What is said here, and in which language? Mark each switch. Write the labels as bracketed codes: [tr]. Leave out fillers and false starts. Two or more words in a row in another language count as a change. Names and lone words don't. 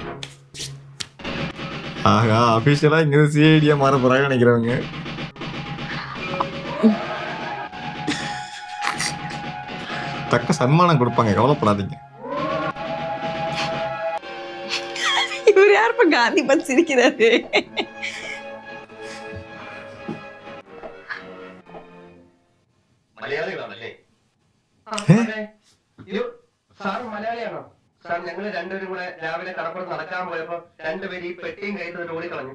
[ta] ஆகா, அபிஷியலா இங்க சிஐடியா மாற போறாங்க நினைக்கிறவங்க. தக்க சன்மானம் கொடுப்பாங்க, கவலைப்படாதீங்க. இவர் யாருப்பா காந்தி பத்தி சிரிக்கிறாரு? [ml] മലയാളികളാണല്ലേ? സാർ മലയാളിയാണോ? സാർ ഞങ്ങള് രണ്ടുപേരും കൂടെ രാവിലെ കടപ്പുറത്ത് നടക്കാൻ പോയപ്പോ രണ്ടുപേരും ഈ പെട്ടിയും കയ്യിൽ ഓടിക്കളഞ്ഞു.